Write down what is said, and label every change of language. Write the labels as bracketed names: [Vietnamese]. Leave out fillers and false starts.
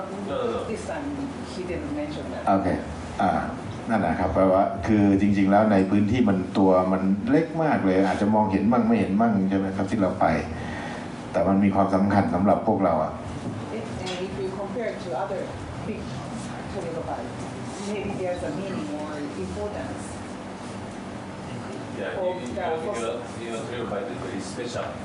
[English] no this time he didn't mention that [Thai] okay นั่นนะครับแปลว่าคือจริงๆแล้วในพื้นที่มันตัวมันเล็กมากเลยอาจจะมองเห็นมั่งไม่เห็นมั่งใช่ไหมครับที่เราไปแต่มันมีความสำคัญสำหรับพวกเรา [English] if you compare to other big trilobites maybe there's a meaning or importance Your trilobite is very special.